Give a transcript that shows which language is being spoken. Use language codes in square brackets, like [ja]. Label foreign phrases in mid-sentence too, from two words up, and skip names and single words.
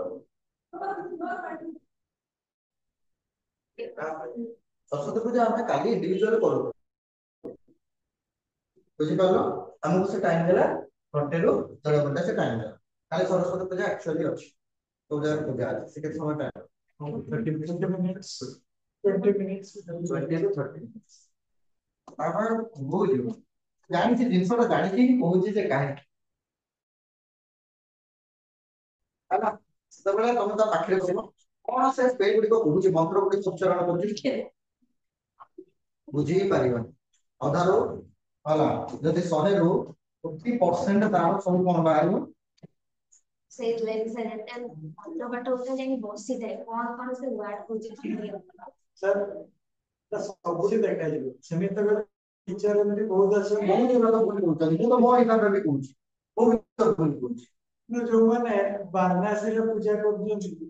[or] ସରସ୍ୱତୀ ପୂଜା ଆମେ କାଲି ଇଣ୍ଡିଭିଜୁଆଲ କରୁ ବୁଝିପାରିଲ ଆମକୁ ସେ ଟାଇମ ଦେଲା ଘଣ୍ଟେ ରୁ 1.5 ଘଣ୍ଟା ସେ ଟାଇମ ଦେଲା କାଲି ସରସ୍ୱତୀ ପୂଜା ଆକ୍ଚୁଆଲି ଅଛି ପୂଜା ପୂଜା ଅଛି ସେ କେତେ ସମୟ ଟାଇମ [en] 20 minutes 20 minutes 20 to 30 minutes [or] ଆପଣ ବୁଝିବ ଜାଣିଛି ଜିନିଷଟା ଜାଣିକି ହିଁ କହୁଛି ଯେ କାହିଁକି ହେଲା ସେତେବେଳେ ତମେ ତା ପାଖରେ ବସିବ କଣ ସେ ସ୍ପେଲ ଗୁଡିକ କହୁଛି ମନ୍ତ୍ର ଗୁଡିକ ଉଚ୍ଚାରଣ କରୁଛି ବୁଝି ହିଁ ପାରିବନି ଅଧାରୁ ହେଲା ଯଦି 100 ରୁ 50% ତାର ସବୁ କଣ ବାହାରିବ ସେଇଥିଲାଗି ପାଠ ଉଠା ଯାଇକି ବସିଥାଏ କଣ ସେ ୱାର୍ଡ କହୁଛି ସାର୍ ସବୁଠି ଦେଖାଯିବ ସେମିତି ତ ଟିଚର ଏମିତି ବହୁତ ଅଛି ବହୁତ ଜଣ ଭୁଲ କହୁଛନ୍ତି ମୁଁ ତ ମୋ ହିସାବରେ ବି କହୁଛି ବହୁତ ଭୁଲ କହୁଛି ଯୋଉମାନେ ବାରାଣାସୀରେ ପୂଜା କରୁଛନ୍ତି